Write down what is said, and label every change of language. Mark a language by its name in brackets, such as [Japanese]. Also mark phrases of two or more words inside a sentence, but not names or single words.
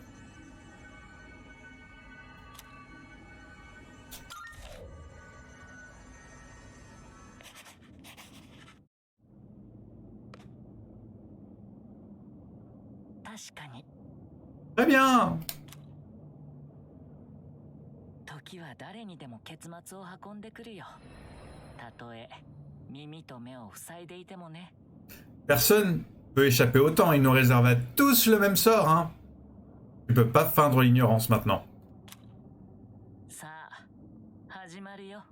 [French] Très bien. [Japanese] 時は誰にでも結末を運んでくるよ。たとえ耳と目を塞いでいてもね。 [French] Personne peut échapper au temps. Il nous réserve à tous le même sort, hein. Tu peux pas feindre l'ignorance maintenant. [Japanese] さあ、始まるよ。